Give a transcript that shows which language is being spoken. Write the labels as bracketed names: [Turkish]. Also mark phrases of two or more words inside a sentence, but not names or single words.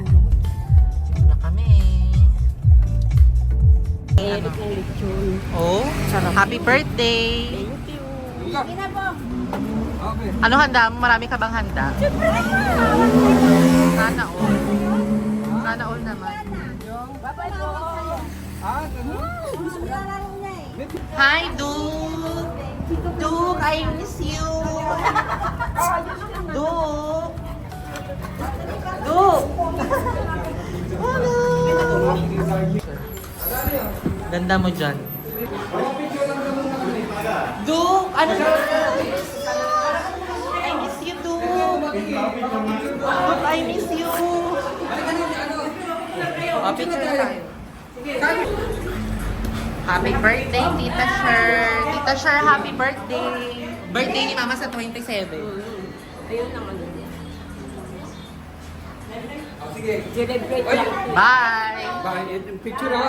[Filipino] Dito na kami. Eric ng lechon. Oh, Sarap. [English] happy birthday! Thank you. Ginabong. [Filipino] Ano handa mo? Marami ka bang handa? Sana all. Sana all naman. [English] Bye-bye po. Hi, Duke! Duke, I miss you! Duke! Duke! Hello! [Filipino] Ganda mo dyan. Duke! Ano na? [English] I miss you, Duke! Duke, I miss you! [Filipino] Oh, picture na tayo. [English] Happy birthday, Tita Sher! Tita Sher, happy birthday! [Filipino] Birthday ni Mama sa 27. Ayun ang ano niya. Celebrate lang. [English] Bye! [Filipino] Picture ha?